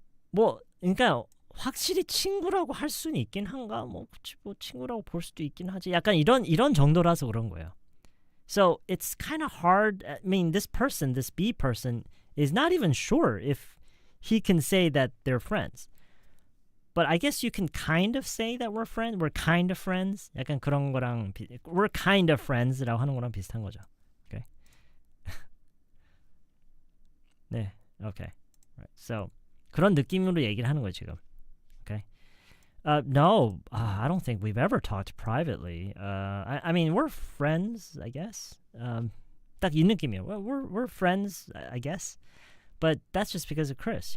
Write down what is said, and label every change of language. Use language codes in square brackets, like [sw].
[ko] 뭐 그러니까 확실히 친구라고 할 수는 있긴 한가? 뭐 친구라고 볼 수도 있긴 하지. 약간 이런 정도라서 그런 거예요. [en] So it's kind of hard. I mean, this B person is not even sure if he can say that they're friends. But I guess you can kind of say that we're friends. We're kind of friends. [ko] 약간 그런 거랑 [en] we're kind of friends [ko] 라고 하는 거랑 비슷한 거죠. [en] Okay. 네. Okay. Right. [ko] So 그런 느낌으로 얘기를 하는 거예요, 지금. [en] Okay. No, I don't think we've ever talked privately. I mean, we're friends, I guess. [ko] 딱 이 느낌이에요. [en] We're friends, I guess. But that's just because of Chris.